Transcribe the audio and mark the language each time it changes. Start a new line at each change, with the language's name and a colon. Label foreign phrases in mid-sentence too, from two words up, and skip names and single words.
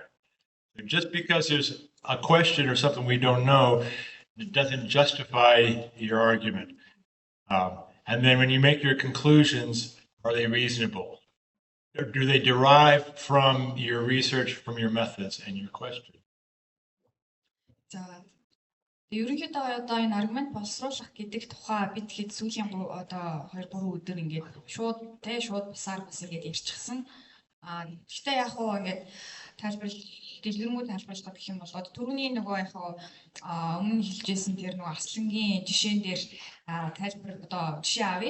English: So just because there's a question or something we don't know, it doesn't justify your argument. And then when you make your conclusions, are they reasonable? Or do they derive from your research, from your methods and your question?
Mongolian: Ерөнхийдөө одоо энэ аргумент боловсруулах гэдэг тухай бид хэд сүүлийн одоо 2-3 өдөр ингээд шууд бусаар бас ингээд ярьчихсан. Гэхдээ яг хуу ингээд дэлгэрэнгүй тайлбарлах гэх юм бол түрүүний нөгөө яг хуу өмнө хэлжсэн тэр нөгөө арслангийн жишээн дээр тайлбар одоо жишээ авъя.